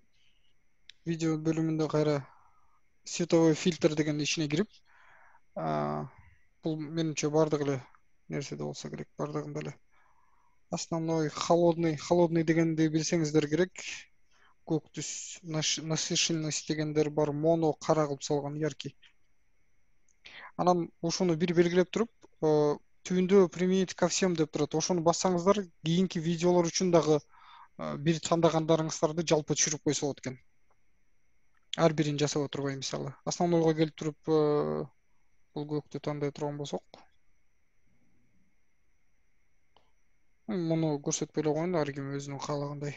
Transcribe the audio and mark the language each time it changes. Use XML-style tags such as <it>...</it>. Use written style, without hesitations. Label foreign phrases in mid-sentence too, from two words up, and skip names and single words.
<ky>Видео бөлүмүндө кайра</ky> <ru>световой фильтр</ru> <ky>деген ишине кирип, бул менимче бардык эле нерседе болсо керек, бардыгында эле.</ky> <ru>Основной холодный</ru> <ky>дегенди билсеңиздер керек. Көк түс, насыщенность дегендер бар, моно кара кылып салган, яркий. Анан ушуну бир белгилеп туруп, түбүндө</ky> <ru>применить ко всем</ru> <ky>деп турат. Ошону бассаңыздар, кийинки видеолор үчүн дагы бир тандагандарыңыздарды жалпы түшүрүп койсо болот экен. Ар бирин жасап отурбай, мисалы. Основнойго келип туруп, бул көктү тандай турган болсок. Муну көрсөтпөй эле коеюн, ар ким өзүнүн каалагандай.</ky>